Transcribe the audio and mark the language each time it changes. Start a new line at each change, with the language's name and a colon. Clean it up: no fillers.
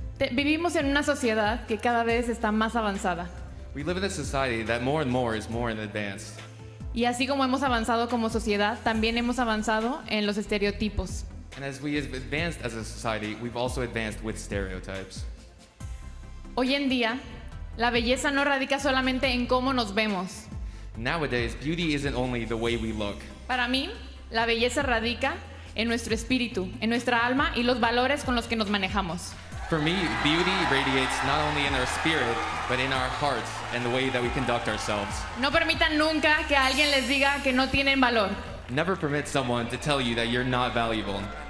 Spanish: Vivimos en una sociedad que cada vez está más avanzada.
English: We live in a society that more and more is more in advance.
Spanish: Y así como hemos avanzado como sociedad, también hemos avanzado en los estereotipos.
English: And as we have advanced as a society, we've also advanced with stereotypes.
Spanish: Hoy en día, la belleza no radica solamente en cómo nos vemos.
English: Nowadays, beauty isn't only the way we look.
Spanish: Para mí, la belleza radica en nuestro espíritu, en nuestra alma y los valores con los que nos manejamos.
English: For me, beauty radiates not only in our spirit, but in our hearts and the way that we conduct ourselves.
Spanish: No permitan nunca que alguien les diga que no tienen valor.
English: Never permit someone to tell you that you're not valuable.